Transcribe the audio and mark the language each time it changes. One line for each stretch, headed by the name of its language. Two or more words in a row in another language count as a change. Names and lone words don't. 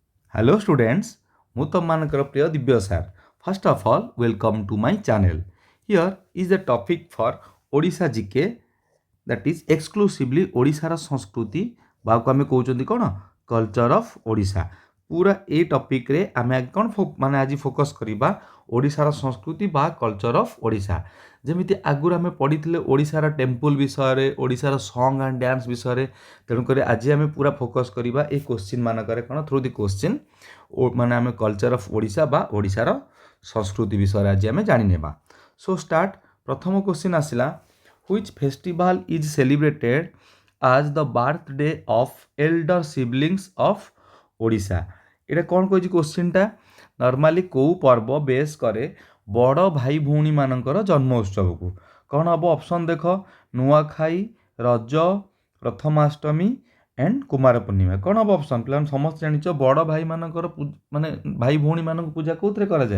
English: Hello students,
Odia: ମୁଁ ତମମାନଙ୍କର ପ୍ରିୟ ଦିବ୍ୟ ସାର୍.
English: First of all, welcome to my channel. Here is the topic for ଓଡ଼ିଶା GK, that is exclusively
Odia: ଓଡ଼ିଶାର ସଂସ୍କୃତି ବାକୁ ଆମେ କହୁଛନ୍ତି କ'ଣ
English: culture of Odisha.
Odia: ପୁରା ଏଇ ଟପିକ୍ରେ ଆମେ କ'ଣ ମାନେ ଆଜି ଫୋକସ୍ କରିବା ଓଡ଼ିଶାର ସଂସ୍କୃତି ବା
English: culture of Odisha.
Odia: ଯେମିତି ଆଗରୁ ଆମେ ପଢ଼ିଥିଲେ ଓଡ଼ିଶାର ଟେମ୍ପଲ୍ ବିଷୟରେ, ଓଡ଼ିଶାର
English: song and dance
Odia: ବିଷୟରେ. ତେଣୁକରି ଆଜି ଆମେ ପୁରା ଫୋକସ୍ କରିବା ଏଇ କୋଶ୍ଚିନ୍ ମାନଙ୍କରେ କ'ଣ
English: through the question
Odia: ମାନେ ଆମେ
English: culture of Odisha
Odia: ବା ଓଡ଼ିଶାର ସଂସ୍କୃତି ବିଷୟରେ ଆଜି ଆମେ ଜାଣିନେବା.
English: so start.
Odia: ପ୍ରଥମ କୋଶ୍ଚିନ୍ ଆସିଲା,
English: which festival is celebrated as the birthday of elder siblings of ଓଡ଼ିଶା.
Odia: ଏଇଟା କ'ଣ କହିଛି କୋଶ୍ଚିନ୍ଟା? ନର୍ମାଲି କେଉଁ ପର୍ବ ବେସ୍ କରେ ବଡ଼ ଭାଇ ଭଉଣୀମାନଙ୍କର ଜନ୍ମ ଉତ୍ସବକୁ? କ'ଣ ହେବ? ଅପସନ୍ ଦେଖ, ନୂଆଖାଇ, ରଜ, ପ୍ରଥମାଷ୍ଟମୀ ଏଣ୍ଡ କୁମାର ପୂର୍ଣ୍ଣିମା. କ'ଣ ହେବ ଅପସନ୍? ପିଲାମାନେ ସମସ୍ତେ ଜାଣିଛ ବଡ଼ ଭାଇମାନଙ୍କର ମାନେ ଭାଇ ଭଉଣୀମାନଙ୍କୁ ପୂଜା କେଉଁଥିରେ କରାଯାଏ?